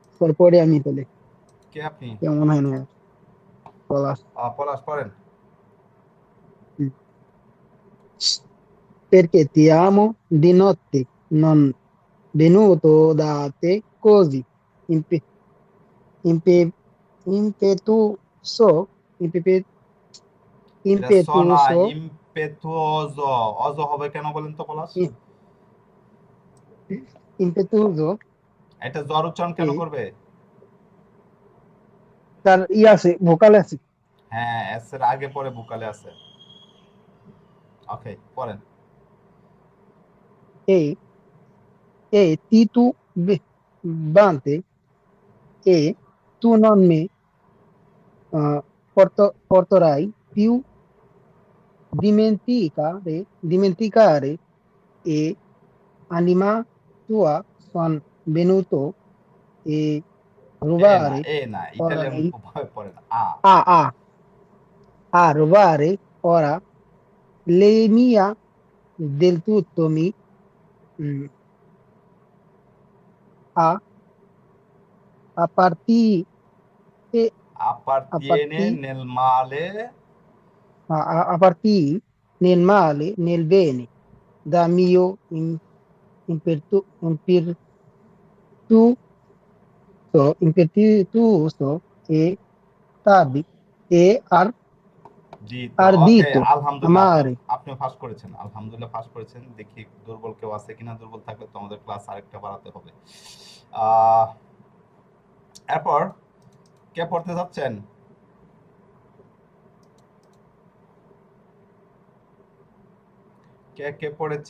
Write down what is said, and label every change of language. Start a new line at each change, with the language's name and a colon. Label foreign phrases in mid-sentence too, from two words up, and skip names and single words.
Bangla: পরে আমি তাহলে কে আপনি? কেমন হয় না পলাশ। পলাশ পড়েন। হুম।
Italian: Perché ti amo di notte, non venuto da te così impe- impe- impetuoso, impe-
Bangla: এটা স না, impetuoso, ইমপেথুওজ। অজ হবে কেন বলেন তো পলাশ? i- impetuoso এটা জ্বর উচ্চারণ কেন che করবে? তার আছে ভোকাল আছে। হ্যাঁ, এস এর আগে পরে বুকালে আছে। ওকে, পড়েন।
Italian: E, e titubante e tu non mi porterai più dimenticare e anima tua son venuto e
Bangla: এ না, rubare এ না, ইটালিয়ান orai ভাবে পড়েন।
Italian: a rubare ora le mia del tutto mm, a a partire a Appartiene partire nel male. a partire nel male nel bene da mio impetuoso impetuoso e tardi e
Bangla: দিতো। ওকে, ardito আলহামদুলিল্লাহ, আপনি amare আপনি পাস করেছেন। আলহামদুলিল্লাহ পাস করেছেন। দেখি দুর্বল কেউ আছে কিনা। দুর্বল থাকলে তো আমাদের ক্লাস আরেকটা বাড়াতে হবে। আহ, এরপর কে পড়তে যাচ্ছেন? কে কে পড়েছে?